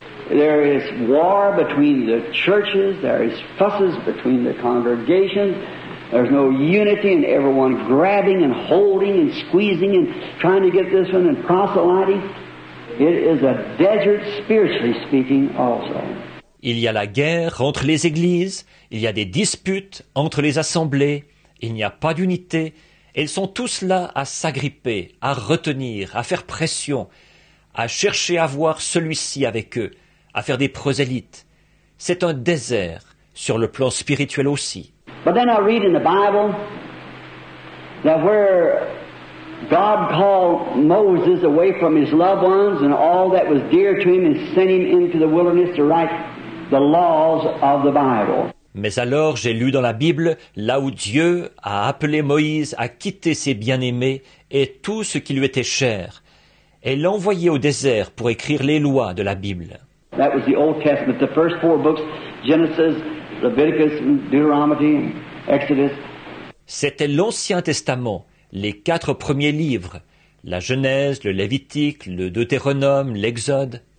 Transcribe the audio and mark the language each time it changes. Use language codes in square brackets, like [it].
[en] There is war between the churches, there is fusses between the congregations, there's no unity and everyone grabbing and holding and squeezing and trying to get this one and proselyting. It is a desert spiritually speaking also. [fr] Il y a la guerre entre les églises, il y a des disputes entre les assemblées, il n'y a pas d'unité, et ils sont tous là à s'agripper, à retenir, à faire pression, à chercher à voir celui-ci avec eux, à faire des prosélytes. C'est un désert sur le plan spirituel aussi. [en] But then I read in the Bible that where God called Moses away from his loved ones and all that was dear to him and sent him into the wilderness to write the laws of the Bible. [fr] Mais alors j'ai lu dans la Bible là où Dieu a appelé Moïse à quitter ses bien-aimés et tout ce qui lui était cher, et l'a envoyé au désert pour écrire les lois de la Bible. [en] That was the Old Testament, the first 4 books, Genesis, Leviticus, Deuteronomy, Exodus. [fr] C'était l'Ancien Testament, les 4 premiers livres, la Genèse, le Lévitique, le Deutéronome, l'Exode.